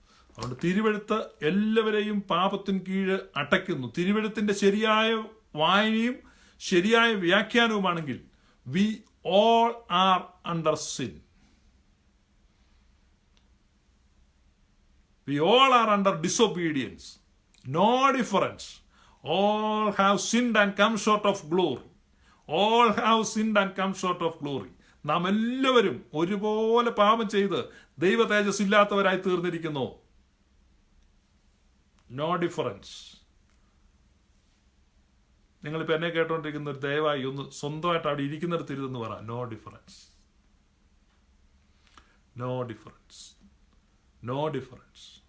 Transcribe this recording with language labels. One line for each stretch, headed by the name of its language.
Malayalam: അതുകൊണ്ട് തിരുവെഴുത്ത് എല്ലാവരെയും പാപത്തിന് കീഴ് അടയ്ക്കുന്നു. തിരുവെഴുത്തിന്റെ ശരിയായ വായനയും ശരിയായ വ്യാഖ്യാനവുമാണെങ്കിൽ we all are under sin.
English: We all are under disobedience. No difference. All have sinned and come short of glory. All have sinned and come short of glory.
Malayalam: നാം എല്ലാവരും ഒരുപോലെ പാപം ചെയ്ത് ദൈവ തേജസ് ഇല്ലാത്തവരായി തീർന്നിരിക്കുന്നു.
English: No difference.
Malayalam: നിങ്ങളിപ്പോൾ എന്നെ കേട്ടോണ്ടിരിക്കുന്ന ഒരു ദയവായി ഒന്ന് സ്വന്തമായിട്ട് അവിടെ ഇരിക്കുന്നിടത്ത് ഇരുന്ന് പറ, no difference, no difference, no difference.